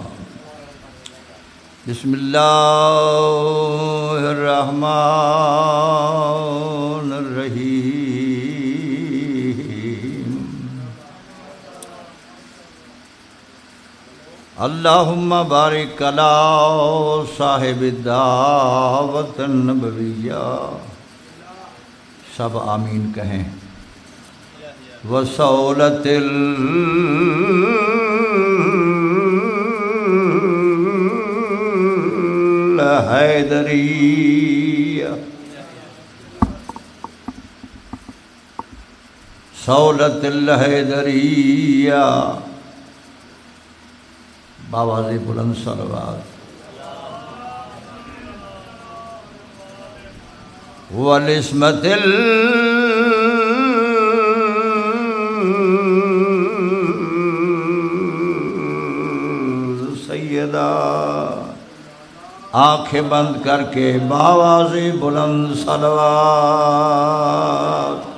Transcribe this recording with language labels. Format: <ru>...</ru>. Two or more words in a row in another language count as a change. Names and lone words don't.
<ar>بسم اللہ الرحمن الرحیم۔ اللہم بارک علی صاحب الدعوت النبویہ،</ar> <ur>سب آمین کہیں۔</ur> <ar>وصولت الحیدریہ، صولت الحیدریہ،</ar> <ur>بآواز بلند صلوات۔</ur> <ar>والعصمت السیدہ،</ar> <ur>آنکھیں بند کر کے بآواز بلند صلوات۔</ur>